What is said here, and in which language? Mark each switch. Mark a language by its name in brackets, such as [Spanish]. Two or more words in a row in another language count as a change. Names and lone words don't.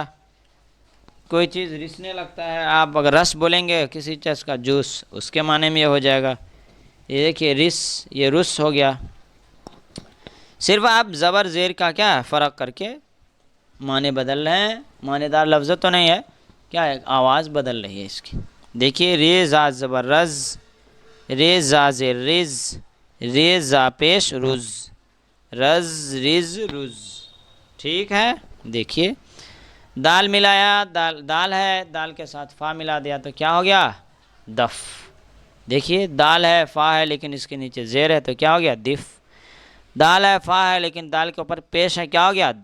[Urdu] کوئی چیز رسنے لگتا ہے، آپ اگر رس بولیں گے کسی چیز کا جوس، اس کے معنی میں یہ ہو جائے گا۔ یہ دیکھیے رس، یہ رس ہو گیا۔ صرف آپ زبر زیر کا کیا ہے؟ فرق کر کے معنی بدل رہے ہیں، معنی دار لفظ تو نہیں ہے، کیا ہے؟ آواز بدل رہی ہے اس کی۔ دیکھیے رے زا زبر رز، رے زا زیر رز، رے زا پیش رز، رز رز رز، ٹھیک ہے۔ دیکھیے دال ملایا، دال ہے، دال کے ساتھ فا ملا دیا تو کیا ہو گیا؟ دف۔ دیکھیے دال ہے، فا ہے، لیکن اس کے نیچے زیر ہے تو کیا ہو گیا؟ دف۔ دال ہے، فا ہے، لیکن دال کے اوپر پیش ہے، کیا ہو گیا؟